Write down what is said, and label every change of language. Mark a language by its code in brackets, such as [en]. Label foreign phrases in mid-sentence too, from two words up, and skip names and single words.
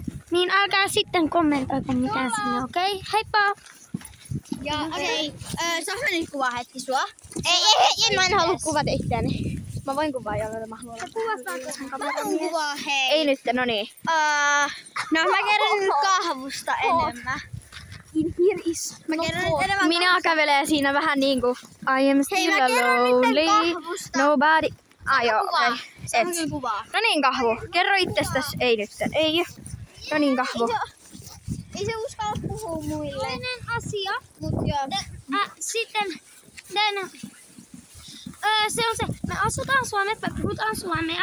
[fi] Niin älkää sitten kommentoiko mitään sinne, okei? Heippa! Ja okei, saanko mä nyt kuvaa hetki sua? Ei, mä en halua kuvata itseäni. Mä voin kuvaa jollain, mä haluan. Mä haluan kuvaa, hei. Ei nyt, no niin. No mä kerron nyt kahvusta enemmän. [en] In here is. [fi] Mä kerron nyt enemmän Minä kävelee siinä vähän niinku [en] I am still lonely, nobody. [fi] Joo, ei. Kuvaa. No niin, kahvu. Kerro itsestäs. Ei nyt. Ei. No niin, kahvu. Ei se uskalla puhua muille. Toinen asia. Mut joo. Sitten se on se, me asutaan Suomessa, me puhutaan suomea.